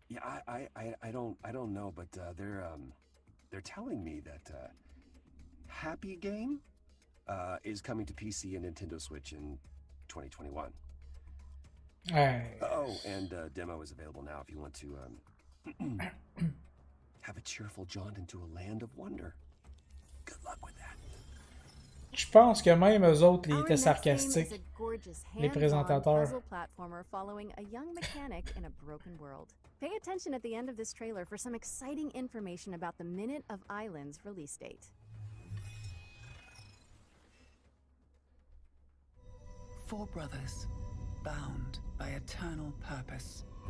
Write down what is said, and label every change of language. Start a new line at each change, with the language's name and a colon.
English: Yeah, I don't know, but they're telling me that Happy Game is coming to PC and Nintendo Switch in 2021. Oh, and demo is available now if you want to have a cheerful jaunt into a land of wonder. Good luck with that.
French: Je pense que même eux autres, ils étaient sarcastiques, les présentateurs.
English: Puzzle platformer following a young mechanic in a broken world. Pay attention at the end of this trailer for some exciting information about the Minute of Islands release date. Four brothers, bound by eternal purpose.